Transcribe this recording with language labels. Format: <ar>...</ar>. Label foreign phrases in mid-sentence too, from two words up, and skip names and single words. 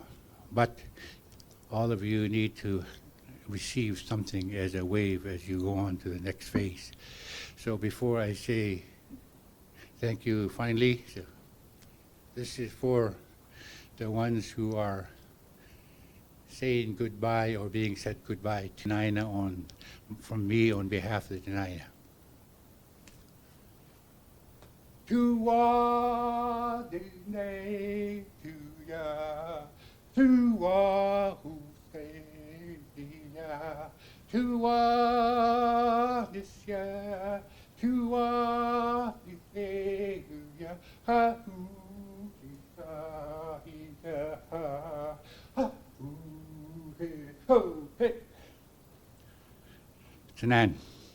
<en>But all of you need to receive something as a wave as you go on to the next phase. So before I say thank you finally, this is for the ones who are saying goodbye or being said goodbye to Naina from me on behalf of the Naina. Tuwa dinay tuya, tuwa husayya, tuwa nisya, tuwa nisya, ha hu ha ha hu he ho he. Tanan.</en>